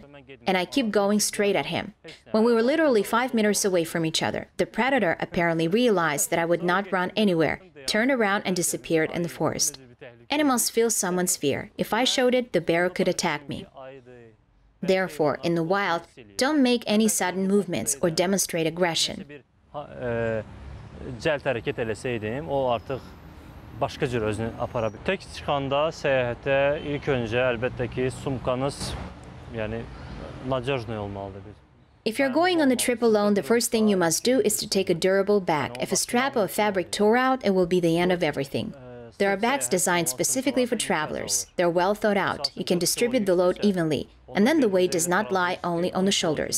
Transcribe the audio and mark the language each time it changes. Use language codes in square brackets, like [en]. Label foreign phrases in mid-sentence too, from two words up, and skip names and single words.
[en] And I kept going straight at him. When we were literally 5 meters away from each other, the predator apparently realized that I would not run anywhere, turned around and disappeared in the forest. Animals feel someone's fear. If I showed it, the bear could attack me. Therefore, in the wild, don't make any sudden movements or demonstrate aggression. [az] Cəld hərəkət eləsəydim, o artıq başqa cür özünü apara bilir. Tək çıxanda səyahətə ilk öncə əlbəttə ki, sumkanız, yəni nadежный olmalıdır. [en] If you're going on the trip alone, the first thing you must do is to take a durable bag. If a strap of fabric tore out, it will be the end of everything. There are bags designed specifically for travelers. They're well thought out. You can distribute the load evenly, and then the weight does not lie only on the shoulders.